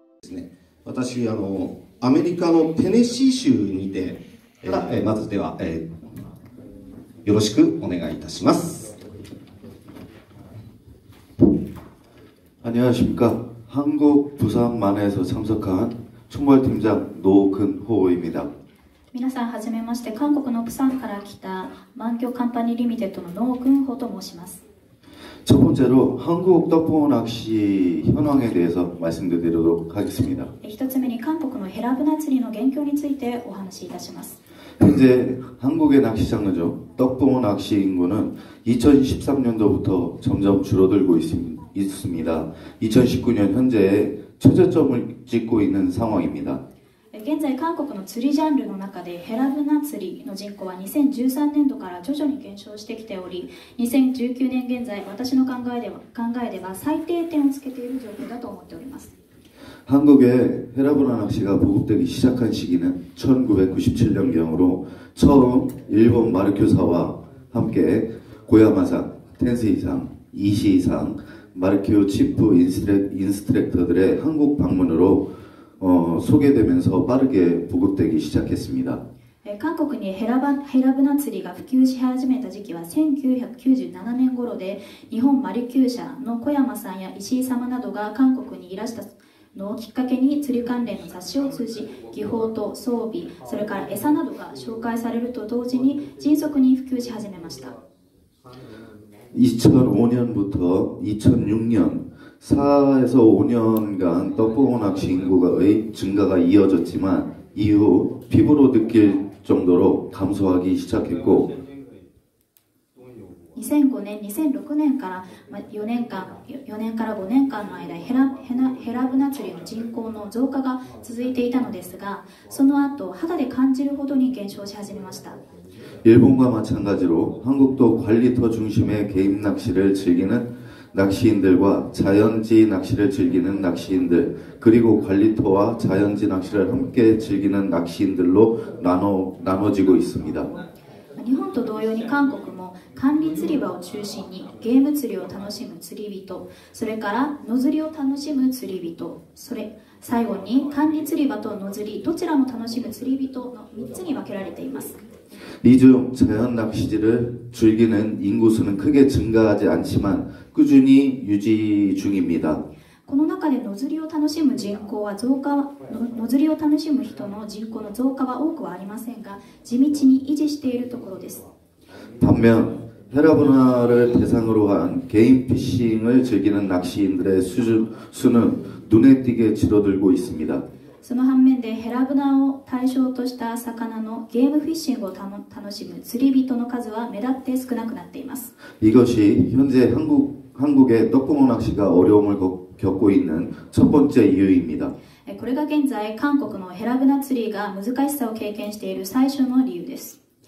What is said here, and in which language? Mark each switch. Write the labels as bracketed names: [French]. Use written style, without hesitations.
[Japanese] ね、私アメリカのテネシー州にて、まずでは、よろしくお願いいたします。 [Korean] 안녕하십니까. 한국 부산만에서 참석한 총괄팀장 노근호입니다. [Japanese] 皆さんはじめまして、韓国のプサンから来た万京カンパニーリミテッドのノー・クンホと申します。 [Korean] 첫 번째로 한국 떡붕어 낚시 현황에 대해서 말씀드리도록 하겠습니다. [Japanese] 一つ目に韓国のヘラブナ釣りの現況についてお話しいたします。 [Korean] 현재 한국의 낚시 장르죠. 떡붕어 낚시 인구는 2013년도부터 점점 줄어들고 있습니다. 2019년 현재 최저점을 찍고 있는 상황입니다. [Japanese] 現在韓国の釣りジャンルの中でヘラブナ釣りの人口は2013年度から徐々に減少してきており、2019年現在私の考えでは最低点をつけている状況だと思っております。 [Korean] 한국의 헤라브나 낚시가 보급되기 시작한 시기는 1997년경으로 처음 일본 마르큐사와 함께 고야마상, 텐스이상, 이시이상, 마르큐 치프 인스트럭터들의 한국 방문으로 소개되면서 빠르게 보급되기 시작했습니다. [Japanese] 韓国にヘラブナ釣りが普及し始めた時期は1997年頃で、日本マリキュー社の小山さんや石井様などが韓国にいらしたのをきっかけに、釣り関連の雑誌を通じ、技法と装備、それから餌などが紹介されると同時に迅速に普及し始めました。 [Korean] 2005년부터 2006년 4에서 5년간 떡붕어 낚시 인구의 증가가 이어졌지만 이후 피부로 느낄 정도로 감소하기 시작했고 [Japanese] 2005年、2006年から4年から5年間の間、ヘラブナ釣りの人口の増加が続いていたのですが、その後肌で感じるほどに減少し始めました。 [Korean] 일본과 마찬가지로 한국도 관리터 중심의 개인 낚시를 즐기는 낚시인들과 자연지 낚시를 즐기는 낚시인들, 그리고 관리터와 자연지 낚시를 함께 즐기는 낚시인들로 나눠지고 있습니다. [Japanese] 日本と同様に韓国も管理釣り場を中心にゲーム釣りを楽しむ釣り人、それから野釣りを楽しむ釣り人、最後に管理釣り場と野釣りどちらも楽しむ釣り人の3つに分けられています。 [Korean] 이 중 자연 낚시질을 즐기는 인구수는 크게 증가하지 않지만 꾸준히 유지 중입니다. [Japanese] この中で野釣りを楽しむ人口は野釣りを楽しむ人の人口の増加は多くはありませんが、地道に維持しているところです。 [Korean] 반면 헤라브나를 대상으로 한 개인 피싱을 즐기는 낚시인들의 수는 눈에 띄게 줄어들고 있습니다. [Japanese] その反面でヘラブナを対象とした魚のゲームフィッシングを楽しむ釣り人の数は目立って少なくなっています。 [Korean] 이것이 현재 한국의 떡붕어 낚시가 어려움을 겪고 있는 첫 번째 이유입니다. [Japanese] これが現在韓国のヘラブナ釣りが難しさを経験している最初の理由です。